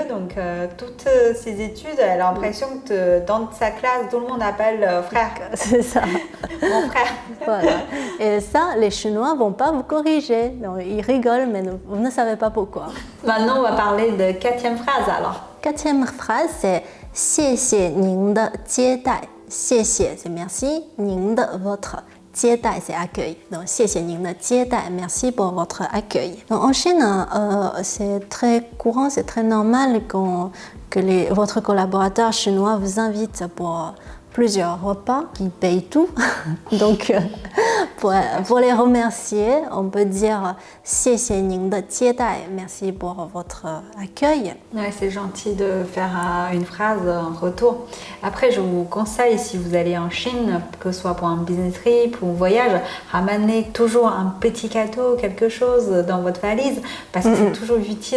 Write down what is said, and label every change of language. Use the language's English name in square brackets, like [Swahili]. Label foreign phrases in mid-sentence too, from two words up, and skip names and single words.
[French] Donc, toutes ses études, elle a l'impression que dans sa classe, tout le monde appelle frère. C'est ça. Mon frère. Voilà. Et ça, les Chinois ne vont pas vous corriger. Donc, ils rigolent, mais vous ne savez pas pourquoi. Maintenant, on va parler de quatrième phrase alors. Quatrième phrase, c'est « [Chinese] 谢谢您的接待». [French] « 谢谢» c'est merci, « 您的 » votre, « 接待» c'est accueil. [Chinese] Donc « 谢谢您的接待 », [French] merci pour votre accueil. Donc, en Chine, c'est très courant, c'est très normal que votre collaborateur chinois vous invite pour plusieurs repas qui payent tout. Donc, pour les remercier, on peut dire [Chinese] 谢谢您的接待, [French] merci pour votre accueil. Ouais, c'est gentil de faire une phrase en retour. Après, je vous conseille, si vous allez en Chine, que ce soit pour un [English] business trip [French] ou un voyage, ramenez toujours un petit cadeau, quelque chose dans votre valise, parce que c'est toujours utile.